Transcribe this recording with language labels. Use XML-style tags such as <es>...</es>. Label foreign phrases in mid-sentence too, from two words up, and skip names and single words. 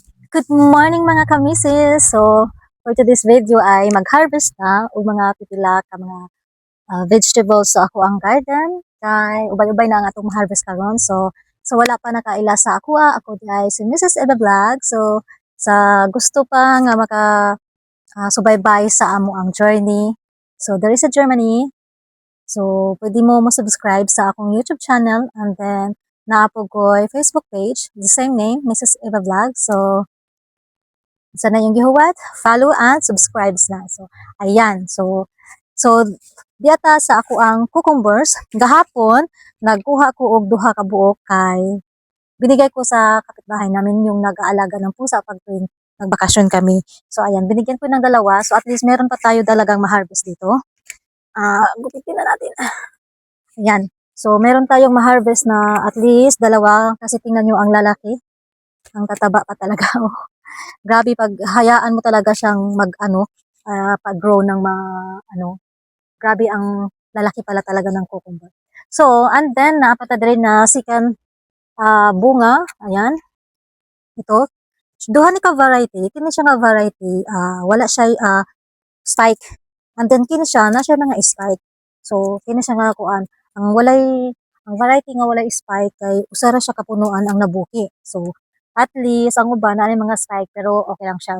<en>Good morning</en> <ceb>mga kamisis! So, for today's video ay mag-harvest na o mga pipila ka mga vegetables sa ako ang garden. Kay ubay-ubay na nga itong harvest karon. So wala pa nakaila sa ako. Ako ay si Mrs. Eva Vlog. So, sa gusto pa nga subaybay sa amo ang journey.</ceb> <en>So, there is a Germany. So,</en> <ceb>pwede mo subscribe sa akong YouTube channel</ceb> <en>and then</en> <ceb>naapog ko</ceb> <en>Facebook page, the same name,</en> <ceb>Mrs. Eva Vlog. So, sana yung gihuwat,</ceb> <en>follow and subscribe</en> <ceb>na. So, ayan. So diata sa ako ang cucumbers. Gahapon, nagkuha ko og duha ka buok kay</ceb> <tl>binigay ko sa kapitbahay namin yung nag-aalaga ng pusa pag tuwing nagbakasyon kami. So, ayan, binigyan ko ng dalawa. So, at least meron pa tayo dalagang ma-harvest dito. Gupitin na natin. Ayan. So, meron tayong ma-harvest na at least dalawa kasi tingnan nyo ang lalaki. Ang tataba pa talaga. Grabe pag hayaan mo talaga siyang pag-grow ng grabe ang lalaki pala talaga ng cucumber.</tl> <ceb>So, and then napatadre na second bunga, ayan. Ito, duha ni ka variety, kini siya nga variety, wala siya spike. And then kini siya na siya mga spike. So, kini siya nga kuan, ang variety nga walay spike kay usara siya kapunuan ang nabuhi. So, at least ang uban na mga spike pero okay lang siya.</ceb>